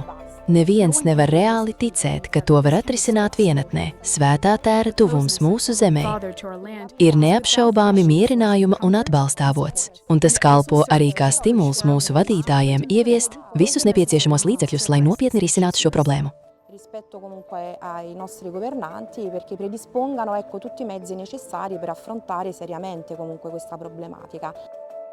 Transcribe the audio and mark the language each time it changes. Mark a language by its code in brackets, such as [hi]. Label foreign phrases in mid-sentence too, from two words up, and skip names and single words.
[lv] Neviens nevar reāli ticēt, ka to var atrisināt vienatnē. Svētā tēra tuvums mūsu zemē ir neapšaubāmi mierinājuma un atbalsta avots, un tas kalpo arī kā stimuls mūsu vadītājiem ieviest visus nepieciešamos līdzekļus, lai nopietni risinātu šo problēmu. [it] Rispetto comunque ai nostri governanti perché predispongano tutti i mezzi necessari per affrontare seriamente comunque questa problematica.